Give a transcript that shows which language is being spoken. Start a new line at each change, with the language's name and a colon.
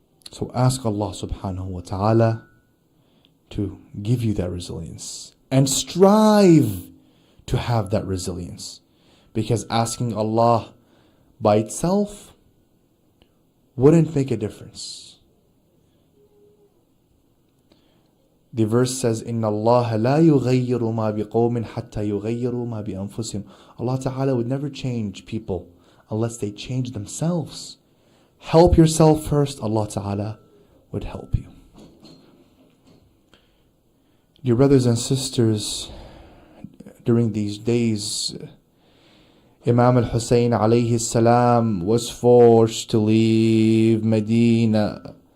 English: So ask Allah subhanahu wa ta'ala to give you that resilience. And strive to have that resilience. Because asking Allah by itself wouldn't make a difference. The verse says,
Arabic: إِنَّ اللَّهَ لَا يُغَيِّرُ مَا بِقَوْمٍ حَتَّى يُغَيِّرُوا مَا بِأَنفُسِهِمْ.
English: Allah Ta'ala would never change people unless they change themselves. Help yourself first, Allah Ta'ala would help you. Dear brothers and sisters, during these days, Imam al-Hussein alayhi salam was forced to leave Medina.